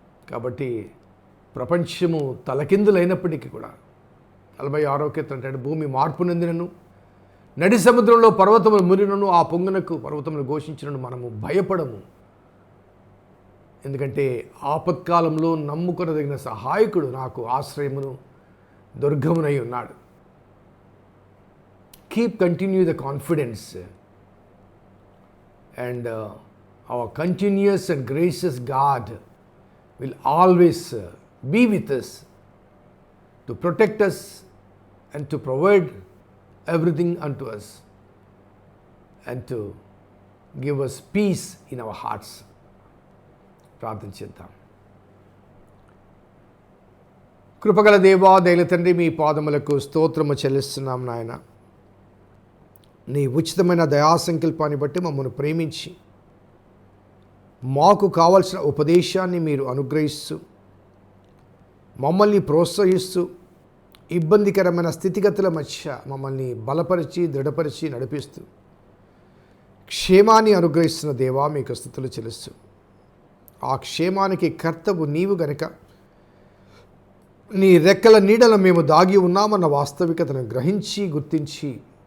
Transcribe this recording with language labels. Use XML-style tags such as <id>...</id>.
<te>కాబట్టి ప్రపంచము తలకిందులైనప్పటికీ కూడా 46వ కీర్తన అంటాడు, భూమి మార్పు నొందినను, నడి సముద్రంలో పర్వతములు మురినను, ఆ పొంగునకు పర్వతములు ఘోషించినను మనము భయపడము. ఎందుకంటే ఆపత్కాలంలో నమ్ముకొనదగిన సహాయకుడు నాకు ఆశ్రయమును దుర్గమునై ఉన్నాడు.</te> <en>Continue the confidence and our continuous and gracious God will always be with us to protect us and to provide everything unto us and to give us peace in our hearts.</en> <te>ప్రార్థన చేద్దాం. కృపగల దేవా, దయల తండ్రి, మీ పాదములకు స్తోత్రము చెల్లిస్తున్నాం నాయన. నీ ఉచితమైన దయా సంకల్పాన్ని బట్టి మమ్మల్ని ప్రేమించి మాకు కావలసిన ఉపదేశాన్ని మీరు అనుగ్రహిస్తూ, మమ్మల్ని ప్రోత్సహిస్తూ, ఇబ్బందికరమైన స్థితిగతుల మధ్య మమ్మల్ని బలపరిచి, దృఢపరిచి నడిపిస్తూ క్షేమాన్ని అనుగ్రహిస్తున్న దేవా, మీకు స్తుతులు చెల్లిస్తూ, ఆ క్షేమానికి కర్తవు నీవు గనుక నీ రెక్కల నీడలో మేము దాగి ఉన్నామన్న వాస్తవికతను గ్రహించి, గుర్తించి,</te>